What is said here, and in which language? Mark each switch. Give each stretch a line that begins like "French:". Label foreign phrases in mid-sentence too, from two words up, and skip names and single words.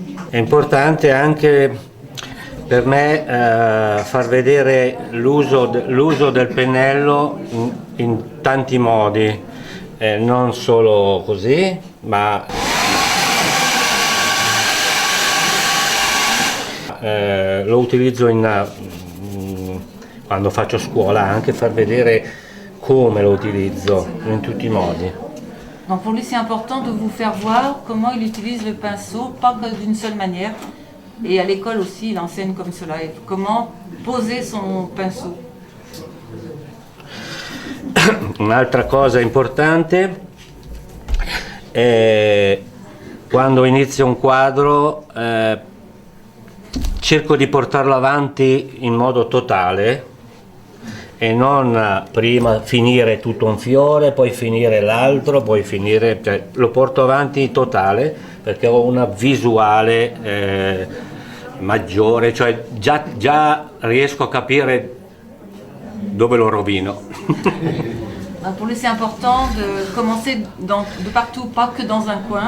Italian: È importante anche per me far vedere l'uso del pennello in tanti modi, non solo così, ma lo utilizzo quando faccio scuola, anche far vedere come lo utilizzo in tutti i modi.
French: Donc pour lui, c'est important de vous faire voir comment il utilise le pinceau, pas que d'une seule manière. Et à l'école aussi, il enseigne comme cela, et comment poser son pinceau.
Italian: Un'altra cosa importante è quando inizio un quadro cerco di portarlo avanti in modo totale e non prima finire tutto un fiore, poi finire l'altro, poi finire, cioè, lo porto avanti totale perché ho una visuale maggiore, cioè già riesco a capire dove lo rovino.
French: Pour lui, c'est important de commencer de partout, pas que dans un coin.